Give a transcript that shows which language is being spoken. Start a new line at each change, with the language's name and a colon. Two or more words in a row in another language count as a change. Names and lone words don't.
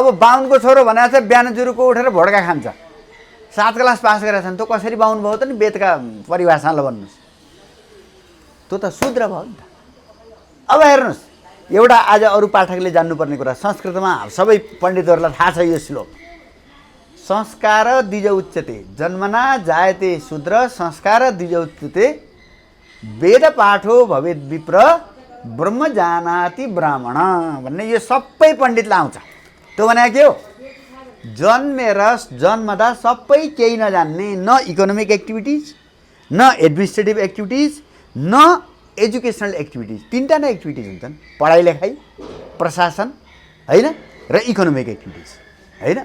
Nepali: अब बाहुनको छोरो भनेको चाहिँ बिहान जुरुको उठेर भोड्का खान्छ, 7 क्लास पास गरेका छन्, त्यो कसरी बाहुन भयो त नि वेदका परिभाषाले भन्नुहोस्, त्यो त शूद्र भयो नि त। अब हेर्नुहोस्, एउटा आज अरू पाठकले जान्नुपर्ने कुरा, संस्कृतमा सबै पण्डितहरूलाई थाहा छ यो श्लोक,
Sanskrit: संस्कार द्विज उच्यते, जन्मना जायते शूद्र संस्कार द्विज उच्यते, वेद पाठो भवेद विप्र ब्रह्म जानाति ब्राह्मण
Nepali: भन्ने यो सबै पण्डितलाई आउँछ। त्यो भने के हो, जन्मेर जन्मदा सबै केही नजान्ने, न
English: economic activities,
Nepali: न
English: administrative activities,
Nepali: न
English: educational activities,
Nepali: 3टा नै एक्टिभिटिज हुन्छन्, पढाइ लेखाइ, प्रशासन होइन र
English: economic activities
Nepali: होइन।